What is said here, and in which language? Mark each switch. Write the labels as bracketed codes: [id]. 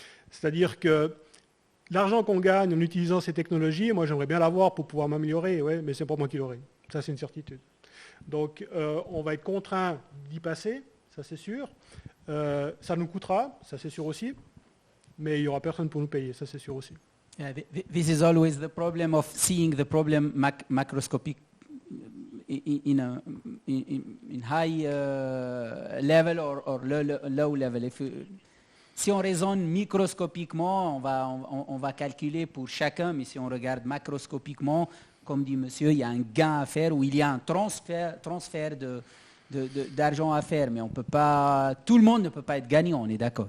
[fr] C'est-à-dire que l'argent qu'on gagne en utilisant ces technologies, moi j'aimerais bien l'avoir pour pouvoir m'améliorer, ouais, mais c'est pas moi qui l'aurai. Ça, c'est une certitude. Donc, on va être contraint d'y passer, ça c'est sûr. Ça nous coûtera, ça c'est sûr aussi. Mais il n'y aura personne pour nous payer, ça c'est sûr aussi. [en] Yeah, this is always the problem of seeing the problem macroscopic in high level or low level. [fr] Si on raisonne microscopiquement, on va calculer pour chacun, mais si on regarde macroscopiquement, comme dit monsieur, il y a un gain à faire ou il y a un transfert d'argent à faire, mais on peut pas, tout le monde ne peut pas être gagnant, on est d'accord.